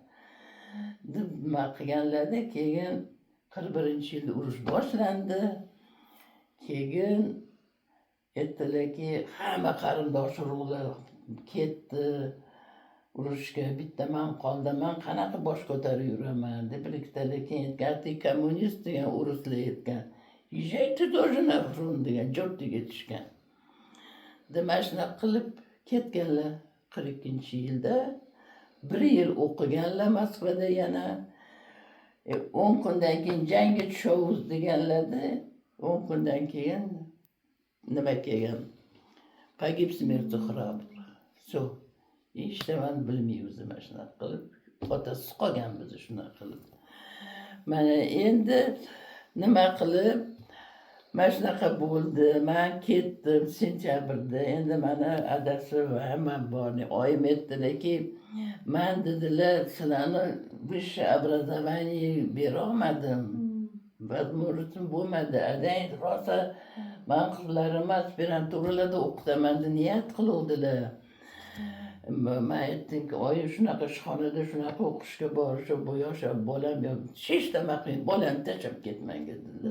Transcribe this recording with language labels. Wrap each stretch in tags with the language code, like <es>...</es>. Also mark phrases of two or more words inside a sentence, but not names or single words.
<uz>Nima qilganlarda, keyin 41-yilda urush boshlandi. Keyin aytdilarki, hamma qarindosh urug'lar ketdi. Urushga bitta men qoldim, men qanaqa bosh ko'tarib yuraman deb ikkitala keyin aytgan, kommunist degan o'rislar aytgan.</uz> <ru>Езжайте тоже на фронт</ru> <uz>degan jo'rtiga tushgan. Demak, shunaqa qilib ketganlar 42-yilda. 1 yil o'qiganlar Moskvada yana. 10 kundan keyin jangga tushamiz deganlarda, 10 kundan keyin nima kelgan?</uz> <ru>Pogib смертью храбрых. Всё.</ru> <uz>Ishtaman bilmaymiz mana shunaqa qilib, otasi qolgan biz shunaqa qilib. Mana endi nima qilib, mana shunaqa bo'ldi. Men ketdim sentyabrda. Endi mana adasi va hamma borni oyim aytdilarki, men dedilar, sizlarni</uz> <ru>высшее образование</ru> <uz>bera olmadim. Возможностim bo'lmadi. Adang rosa men qizlarim aspiranturalarda o'qitaman deb niyat qiluvdilar. Men aytdimki, oyi shunaqa ishxonada shunaqa o'qishga borishib, bu yosh bolam hech nima qilmay, bolamni tashlab ketmang dedilar.</uz>